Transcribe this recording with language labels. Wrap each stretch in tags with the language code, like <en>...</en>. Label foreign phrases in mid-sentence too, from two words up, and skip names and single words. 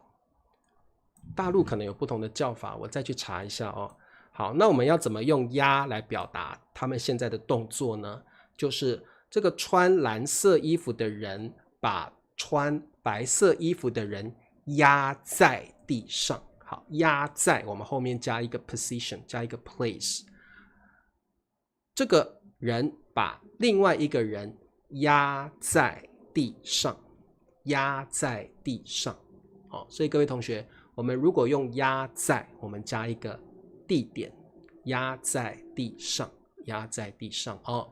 <zh>大陸可能有不同的叫法，我再去查一下哦。好，那我們要怎麼用壓來表達他們現在的動作呢？就是這個穿藍色衣服的人把穿白色衣服的人壓在地上。好，壓在，我們後面加一個 position，加一個 place。這個人把另外一個人壓在地上，壓在地上。好，所以各位同學，我們如果用壓在，我們加一個地點，壓在地上，壓在地上哦。</zh>